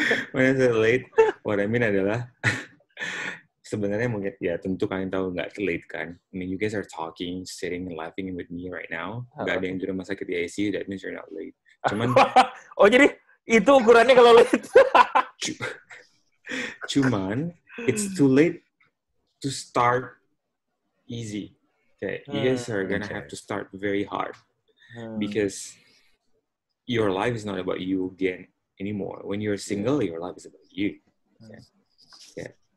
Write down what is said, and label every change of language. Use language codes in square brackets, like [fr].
[en] When I said late, what I mean [id] adalah sebenarnya mungkin ya tentu kalian tahu nggak late kan. [en] I mean, you guys are talking, sitting, and laughing with me right now. [id] Nggak ada yang di rumah sakit di ICU, [en] that means you're not late. [id] Cuman, jadi itu ukurannya kalau late. Cuman, [en] it's too late to start easy. Okay, you guys are gonna have to start very hard because your life is not about you again anymore. When you're single, your life is about you. Okay? Yeah.